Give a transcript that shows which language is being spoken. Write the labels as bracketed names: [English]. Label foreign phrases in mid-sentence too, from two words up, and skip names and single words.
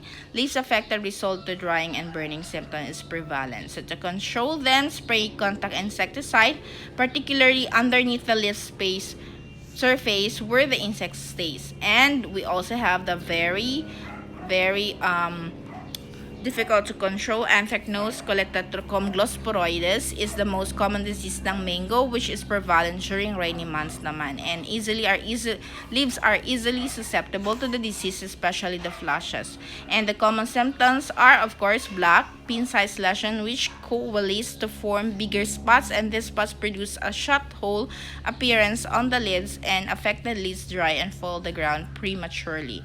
[English] Leaves affected result to drying and burning symptom is prevalent. So to control them, spray contact insecticide, particularly underneath the leaf surface where the insect stays. And we also have the very difficult to control anthracnose Coleotetrachum glosporoides is the most common disease ng mango, which is prevalent during rainy months naman, and leaves are easily susceptible to the disease, especially the flushes. And the common symptoms are of course black pin-sized lesion which coalesce to form bigger spots, and these spots produce a shut hole appearance on the leaves, and affected leaves dry and fall to the ground prematurely.